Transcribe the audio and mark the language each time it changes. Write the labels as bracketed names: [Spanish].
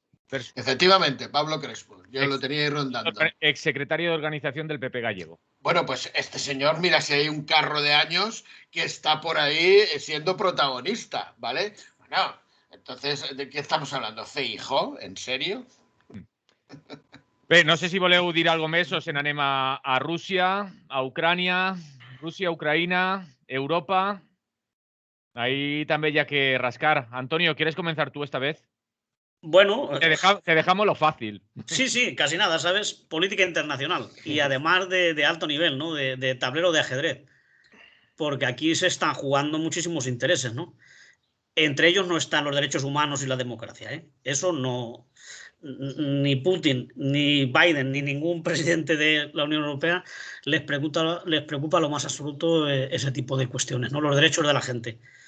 [Spanish] Efectivamente, Pablo Crespo. Yo lo tenía ahí rondando. Exsecretario de Organización del PP gallego. Bueno, pues este señor, mira, si hay un carro de años que está por ahí siendo protagonista, ¿vale? Bueno, entonces, ¿de qué estamos hablando? ¿Feijóo? ¿En serio? [Catalan] Bé, no sé si voleu dir alguna més o se n'anem a Rússia, a Ucrània, [Spanish] Rusia, Ucrania, Europa. Ahí [Catalan] també hi ha [Spanish] que rascar. Antonio, ¿quieres comenzar tú esta vez? Bueno, Te dejamos lo fácil. sí, casi nada, ¿sabes? Política internacional y además de alto nivel, ¿no? De tablero de ajedrez. Porque aquí se están jugando muchísimos intereses, ¿no? Entre ellos no están los derechos humanos y la democracia, ¿eh? Eso no, ni Putin, ni Biden, ni ningún presidente de la Unión Europea les preocupa lo más absoluto ese tipo de cuestiones, ¿no? Los derechos de la gente.